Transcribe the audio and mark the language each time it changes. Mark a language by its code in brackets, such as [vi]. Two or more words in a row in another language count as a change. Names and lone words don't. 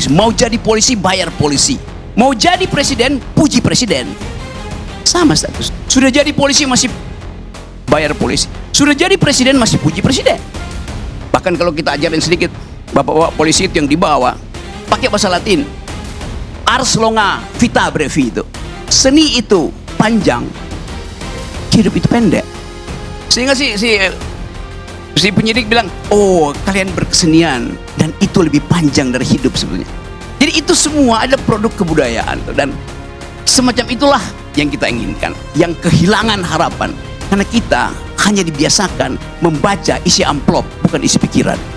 [id] Mau jadi polisi, bayar polisi. Mau jadi presiden, puji presiden. Sama status. Sudah jadi polisi masih bayar polisi. Sudah jadi presiden masih puji presiden. Bahkan kalau kita ajarin sedikit, bapak-bapak polisi itu yang dibawa pakai bahasa Latin. [la] Ars longa vita brevi itu. [id] Seni itu panjang, hidup itu pendek. Sehingga si penyidik bilang, oh kalian berkesenian dan itu lebih panjang dari hidup sebenarnya. Jadi itu semua adalah produk kebudayaan dan semacam itulah yang kita inginkan, yang kehilangan harapan karena kita hanya dibiasakan membaca isi amplop bukan isi pikiran.